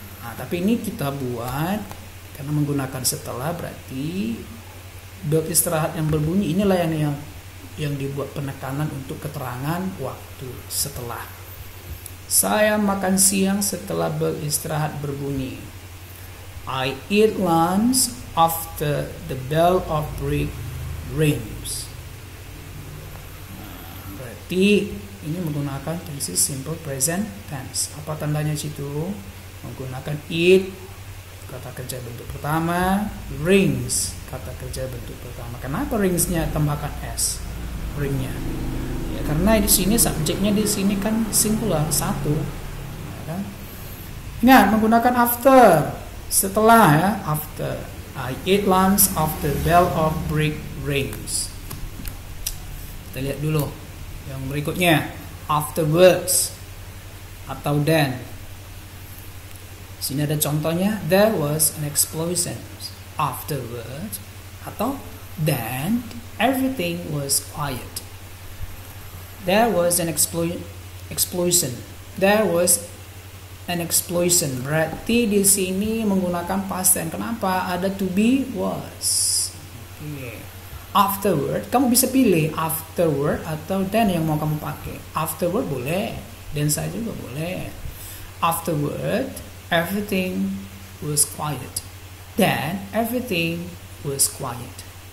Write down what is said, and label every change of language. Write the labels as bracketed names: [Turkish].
[Indonesian] Nah, tapi ini kita buat karena menggunakan setelah, berarti bel istirahat yang berbunyi inilah yang yang dibuat penekanan untuk keterangan waktu setelah. Saya makan siang setelah bel istirahat berbunyi. [English] I eat lunch after the bell of break rings. [Indonesian] Berarti ini menggunakan tense simple present tense. Apa tandanya situ? Menggunakan eat, kata kerja bentuk pertama, rings, kata kerja bentuk pertama. Kenapa ringsnya tambahkan s? Ringnya. Ya, karena di sini subjeknya di sini kan singular satu. Ya, kan? Ingat menggunakan after, setelah ya, after. [English] I eat lunch after bell of break rings. [Indonesian] Kita lihat dulu yang berikutnya, afterwards atau then. Sini ada contohnya, [English] there was an explosion. Afterwards atau then everything was quiet. There was an explosion. There was an explosion. [Indonesian] Berarti di sini menggunakan past tense. Kenapa? Ada to be, was. Okay. Afterward, kamu bisa pilih afterward atau then yang mau kamu pakai. Afterward boleh, then saja juga boleh. [English] Afterward, everything was quiet. Then everything was quiet.